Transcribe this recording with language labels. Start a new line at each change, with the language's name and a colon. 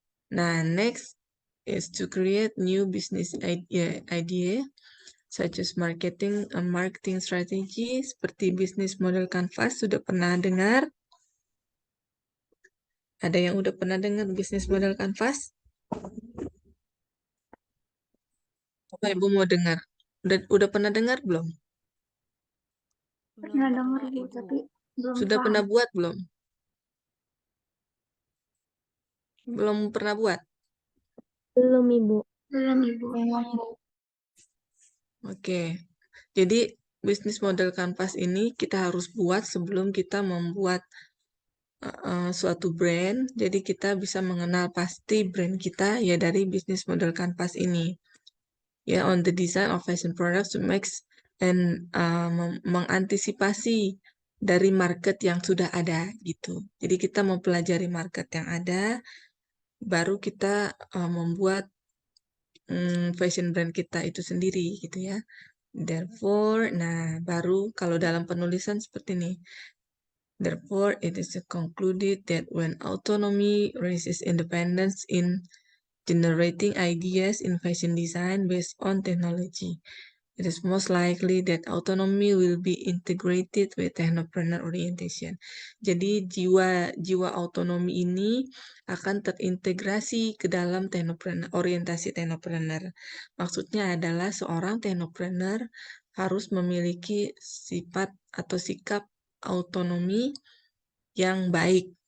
English: Nah, next is to create new business idea such as marketing strategy seperti business model canvas.
Indonesian: Sudah pernah dengar? Ada yang udah pernah dengar business model canvas? Apa Ibu mau dengar? Udah pernah dengar belum? Pernah dengar Ibu, tapi belum Sudah paham. pernah buat belum? Belum pernah buat? Belum Ibu. Belum Ibu. Memang Bu. Oke. Jadi business model canvas ini kita harus buat sebelum kita membuat suatu brand. Jadi kita bisa mengenal pasti brand kita ya dari business model canvas ini.
English: Ya, on the design of fashion products to make and mengantisipasi
Indonesian: dari market yang sudah ada gitu. Jadi kita mau pelajari market yang ada, baru kita membuat fashion brand kita itu sendiri gitu ya. Therefore, nah baru kalau dalam penulisan seperti ini.
English: Therefore, it is concluded that when autonomy raises independence in generating ideas in fashion design based on technology, it is most likely that autonomy will be integrated with technopreneur orientation.
Indonesian: Jadi jiwa autonomi ini akan terintegrasi ke dalam orientasi technopreneur. Maksudnya adalah seorang technopreneur harus memiliki sifat atau sikap autonomi yang baik.